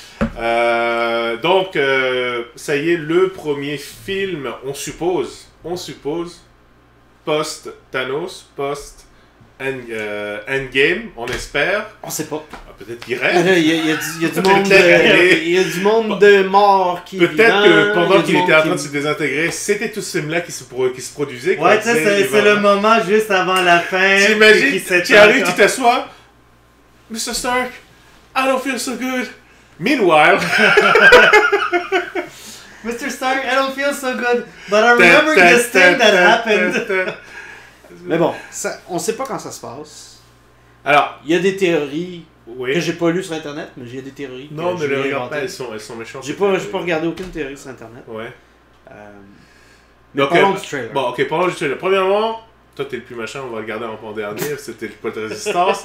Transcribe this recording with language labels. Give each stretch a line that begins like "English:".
French: Donc, ça y est, le premier film, on suppose, post-Thanos, post-Endgame, on espère. On sait pas. Peut-être qu'il reste. Il y a du monde de morts qui peut-être que pendant qu'il était en train de se désintégrer, c'était tout ce film-là qui se produisait. Ouais, tu sais, c'est le moment juste avant la fin. T'imagines, tu arrives, tu t'assois. Mr.
English: Stark, I don't feel so good. Meanwhile... Mr. Stark, I don't feel so good, but I remember this thing that happened.
French: Mais bon, on sait pas quand ça se passe. Alors, il y a des théories oui. Que j'ai pas lues sur internet, mais il y a des théories. Non, mais ne regarde pas, elles sont méchantes. J'ai pas regardé aucune théorie sur internet. Ouais. Mais parlons du trailer. Bon, ok, parlons du trailer. Premièrement, toi t'es le plus machin, on va le garder en dernier, c'était le pote de résistance.